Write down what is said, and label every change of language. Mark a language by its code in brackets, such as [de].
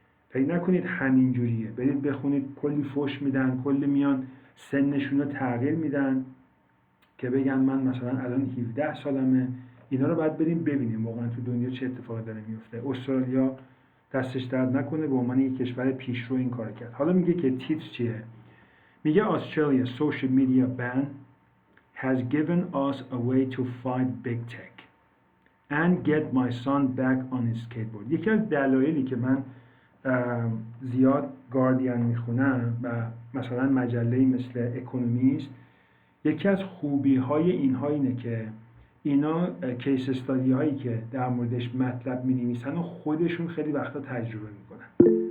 [fa] فکر نکنید همین جوریه. برید بخونید کلی فوش میدن، کلی میان سنشون رو تغییر میدن که بگن من مثلا الان 17 سالمه. اینا رو باید بریم ببینیم واقعا تو دنیا چه اتفاقی داره میفته. استرالیا دستش درد نکنه به عنوان یک کشور پیشرو این کار کرد. حالا میگه که تیتر چیه؟ میگه [en] Australia social media ban has given us a way to fight big tech and get my son back on his skateboard. [fa] یکی از دلایلی که من زیاد گاردین میخونم و مثلا مجله‌ای مثل اکونومیست، یکی از خوبی‌های اینها اینه که اینا کیس استادی هایی که در موردش مطلب می‌نویسن و خودشون خیلی وقتا تجربه میکنن.